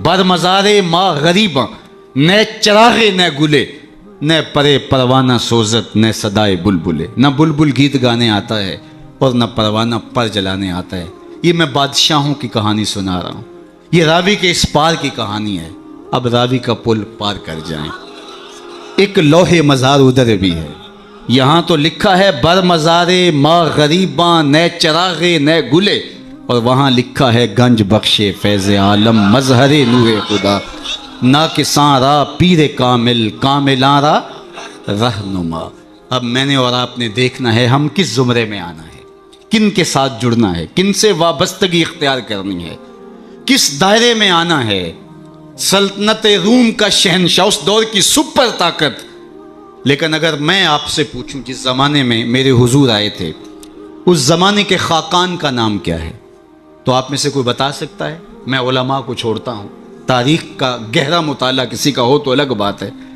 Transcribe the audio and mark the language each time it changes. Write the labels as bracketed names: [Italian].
[Persian] بر مزار ماں غریباں نہ چراغ نہ گلے، نہ پرے پروانہ سوزت نہ صدائے بلبلے. [Urdu] نہ بلبل گیت گانے آتا ہے اور نہ پروانہ پر جلانے آتا ہے. یہ میں بادشاہوں کی کہانی سنا رہا ہوں. یہ راوی کے اس پار کی کہانی ہے. اب راوی کا پل پار کر جائیں. ایک لوح مزار ادھر بھی ہے. یہاں تو لکھا ہے [Persian] بر مزار ماں غریباں نہ چراغ نہ گلے، [Urdu] اور وہاں لکھا ہے [Persian] گنج بخش فیض عالم مظہر نور خدا، نا کساں را پیر کامل کاملاں را رہنما. [Urdu] اب میں نے اور آپ نے دیکھنا ہے ہم کس زمرے میں آنا ہے، کن کے ساتھ جڑنا ہے، کن سے وابستگی اختیار کرنی ہے، کس دائرے میں آنا ہے. سلطنت روم کا شہنشاہ، اس دور کی سپر طاقت. لیکن اگر میں آپ سے پوچھوں جس زمانے میں میرے حضور آئے تھے اس زمانے کے خاقان کا نام کیا ہے، تو آپ میں سے کوئی بتا سکتا ہے؟ میں علماء کو چھوڑتا ہوں، تاریخ کا گہرا مطالعہ کسی کا ہو تو الگ بات ہے.